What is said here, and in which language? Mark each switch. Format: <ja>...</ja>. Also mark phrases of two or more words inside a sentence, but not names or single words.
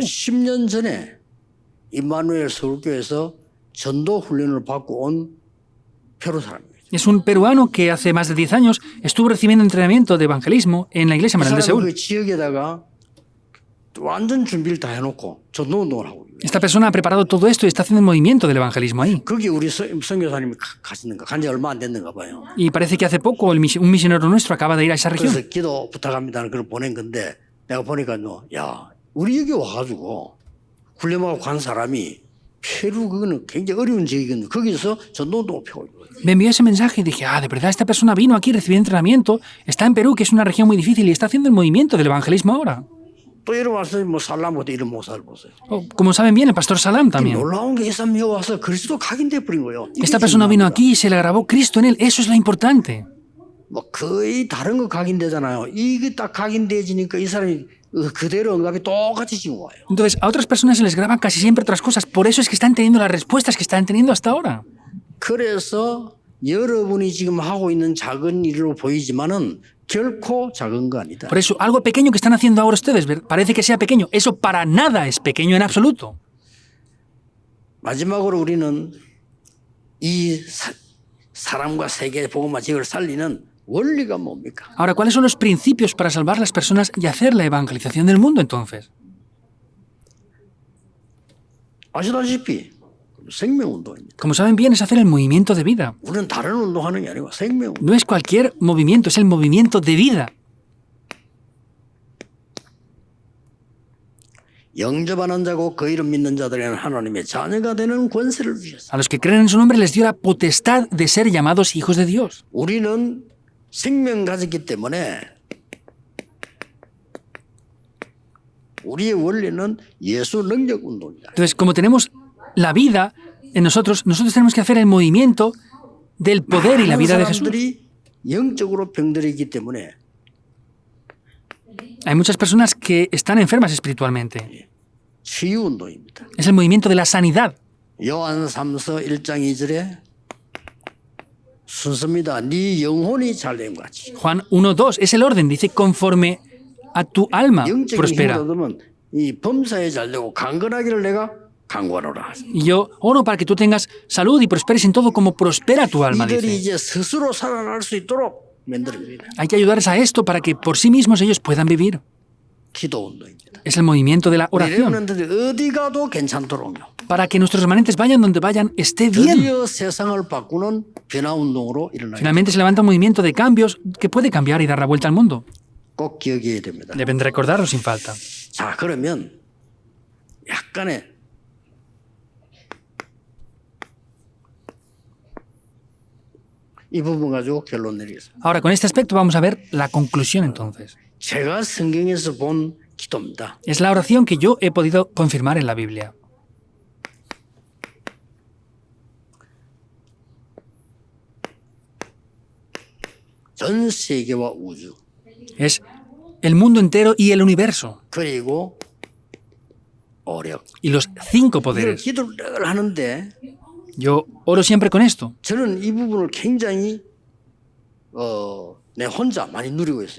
<ko>10년 전에 임마누엘 서울교회에서 전도 훈련을 받고 온 페루 사람이에요.</ko> <es>Es un peruano que hace más de 10 años estuvo recibiendo entrenamiento de evangelismo en la iglesia Manuel de Seúl.</es> <ko>그 지역에다가 완전 준비를 다 해놓고 전도 운동을 하고 있어요.</ko> <es>Esta persona ha preparado todo esto y está haciendo el movimiento del evangelismo ahí.</es> <ko>거기 우리 선교사님이 가시는가 간지 얼마 안 됐는가 봐요.</ko> <es>Y parece que hace poco un misionero nuestro acaba de ir a esa región.</es> <ko>그래서 기도 부탁합니다는 걸 보낸 건데 내가 보니까요, 야 우리 여기 와가지고 훈련하고 간 사람이 페루 그거는 굉장히 어려운 지역이거든요. 거기서 전도 운동을 펴고 있어요.</ko> <es>Me envió ese mensaje y dije, de verdad, esta persona vino aquí, recibió entrenamiento, está en Perú, que es una región muy difícil, y está haciendo el movimiento del evangelismo ahora.</es> <ko>또 이런 와서 뭐 살라모도 이런 모사를 보세요.</ko> <es>Como saben bien, el pastor Salam también.</es> <ko>놀라운 게 이 사람이 와서 그리스도 각인돼 버린 거예요.</ko> <es>Esta persona vino aquí y se le grabó Cristo en él. Eso es lo importante.</es> <ko>뭐 거의 다른 거 각인되잖아요. 이게 딱 각인돼지니까 이 사람이 그대로 응답이 똑같이 지금 와요.</ko> <es>Entonces, a otras personas se les graban casi siempre otras cosas. Por eso es que están teniendo las respuestas que están teniendo hasta ahora.</es> <ko>그래서 여러분이 지금 하고 있는 작은 일로 보이지만은 결코 작은 거 아니다.</ko> <es>Por eso, algo pequeño que están haciendo ahora ustedes, parece que sea pequeño. Eso para nada es pequeño en absoluto.</es> <ko>마지막으로 우리는 이 사람과 세계 복음화 지역을 살리는 원리가 뭡니까?</ko> <es>Ahora, ¿cuáles son los principios para salvar las personas y hacer la evangelización del mundo entonces?</es> <ko>아시다시피 생명운동입니다.</ko> <es>Como saben bien, es hacer el movimiento de vida.</es> <ko>우리는 다른 운동하는 게 아니고 생명운동.</ko> <es>No es cualquier movimiento, es el movimiento de vida.</es> <ko>영접하는 자고 그 이름 믿는 자들에게는 하나님의 자녀가 되는 권세를 주셨어요.</ko> <es>A los que creen en su nombre les dio la potestad de ser llamados hijos de Dios.</es> <ko>우리는 생명 가졌기 때문에 우리의 원리는 예수 능력 운동이다.</ko> <es>Entonces, como tenemos la vida en nosotros tenemos que hacer el movimiento del poder y la vida de Jesús.</es> <ko>사람들이 영적으로 병들었기 때문에</ko> <es>Hay muchas personas que están enfermas espiritualmente.</es> <ko>치유 운동입니다.</ko> <es>Es el movimiento de la sanidad.</es> <ko>요한 3서 1장 2절에 순서입니다. 네 영혼이 잘됨 같이.</ko> <es>Juan 1:2 es el orden, dice conforme a tu alma</es> <ko>영적인 힘을</ko> <es>prospera.</es> <ko>얻으면 이 범사에 잘되고 강건하기를 내가 강구하노라.</ko> <es>Y yo oro para que tú tengas salud y prosperes en todo como prospera tu alma,</es> <ko>이들이</ko> <es>dice.</es> <ko>이제 스스로 살아날 수 있도록 만들어줍니다.</ko> <es>Hay que ayudarles a esto para que por sí mismos ellos puedan vivir.</es> <ko>기도 운동입니다.</ko> <es>Es el movimiento de la</es> <ko>우리</ko> <es>oración.</es> <ko>레몬들이 어디 가도 괜찮도록요.</ko> <es>Para que nuestros remanentes vayan donde vayan, esté bien.</es> <ko>드디어 세상을 바꾸는 변화 운동으로 일어나요.</ko> <es>Finalmente se levanta un movimiento de cambios que puede cambiar y dar la vuelta al mundo.</es> <ko>꼭 기억해야 됩니다.</ko> <es>Deben de recordarlo sin falta.</es> <ko>자, 그러면 약간의 이 부분 가지고 결론 내리겠습니다.</ko> <es>Ahora, con este aspecto vamos a ver la conclusión entonces.</es> <ko>제가 성경에서 본 기도입니다.</ko> <es>Es la oración que yo he podido confirmar en la Biblia.</es> <ko>전 세계와 우주</ko> <es>Es el mundo entero y el universo.</es> <ko>그리고 오력.</ko> <es>Y los 5</es> <ko>이걸</ko> <es>poderes.</es> <ko>기도를 늘 하는데</ko> <es>Yo oro siempre con esto.</es> <ko>저는 이 부분을 굉장히 내 혼자 많이 누리고 있어요.</ko>